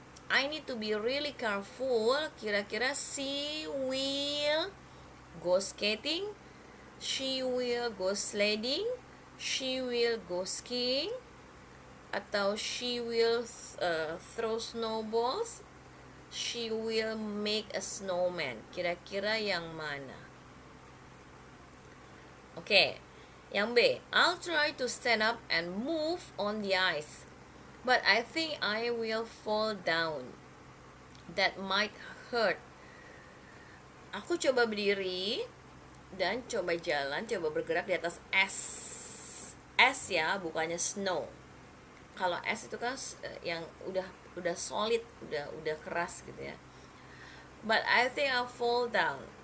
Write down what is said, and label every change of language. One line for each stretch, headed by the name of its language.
English: I need to be really careful.
Indonesian: Kira-kira
English: she will go skating, she will go sledding, she will go skiing,
Indonesian: atau
English: she will throw snowballs, she will make a snowman.
Indonesian: Kira-kira yang mana? Oke, yang B.
English: I'll try to stand up and move on the ice, but I think I will fall down. That might hurt.
Indonesian: Aku coba berdiri dan coba jalan, coba bergerak di atas es. Es ya, bukannya snow. Kalau es itu kan yang udah solid, udah keras gitu ya.
English: But I think I'll fall down.